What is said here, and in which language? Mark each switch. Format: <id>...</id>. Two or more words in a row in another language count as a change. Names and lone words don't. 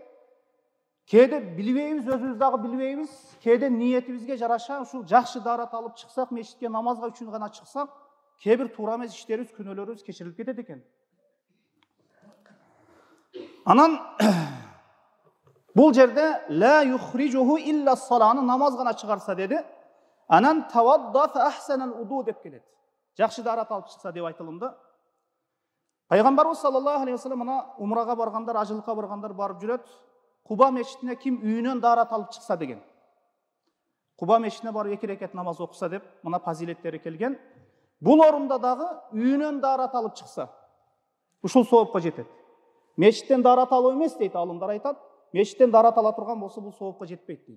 <ky>Кээде билбейбиз, өзүбүз дагы билбейбиз. Кээде ниетибизге жараша ушул жакшы дарат алып чыксак, мешитке намазга үчүн гана чыксак, кээ бир туура эмес иштерибиз, күнөөлөрүбүз кечирилип кетет экен. Анан бул жерде</ky> <ar>لا يخرجه إلا الصلاة</ar> <ky>намаз гана чыгарса деди. Анан</ky> <ar>توضأ فأحسن الوضوء</ar> <ky>деп келет. Жакшы дарат алып чыкса деп айтылымды. Пайгамбарыбыз</ky> <ar>صلى الله عليه وسلم</ar> <ky>мына умрага баргандар, ажылыкка баргандар барып жүрөт. Куба мешитине ким үйүнөн дарат алып чыкса деген. Куба мешитине барып 2 рекет намаз окуса деп мына фазилеттери келген. Бул орунда дагы үйүнөн дарат алып чыкса, ушул соопко жетет. Мешиттен дарат алуу эмес дейт, алымдар айтат. Мешиттен дарат ала турган болсо бул соопко жетпейт дейт.</ky>